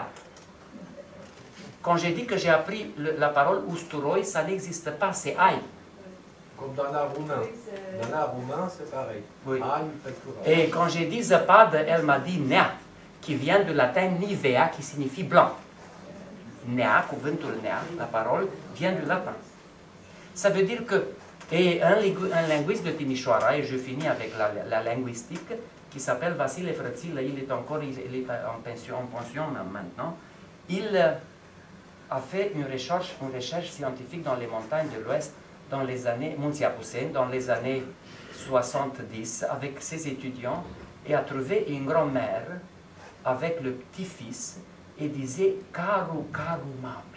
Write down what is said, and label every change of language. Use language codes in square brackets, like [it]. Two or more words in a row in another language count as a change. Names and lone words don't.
[fr] Quand j'ai dit que j'ai appris la parole Usturoi, ça n'existe pas, c'est Aïe. Comme dans l'art roumain. Dans l'art roumain, c'est pareil. Oui. Aïe, Păcurat. Et quand j'ai dit Zăpadă, elle m'a dit Nea, qui vient du latin nivea, qui signifie blanc. [ro] Nea, cuvântul nea, [fr] la parole, vient du latin. Ça veut dire que, et un linguiste de Timișoara, et je finis avec la linguistique, qui s'appelle Vassili Frățilă, il est en pension maintenant. Il a fait une recherche scientifique dans les montagnes de l'Ouest, dans les années, Munții Apuseni, dans les années 70, avec ses étudiants, et a trouvé une grand-mère avec le petit-fils, et disait « [ro] Caru, caru mame ».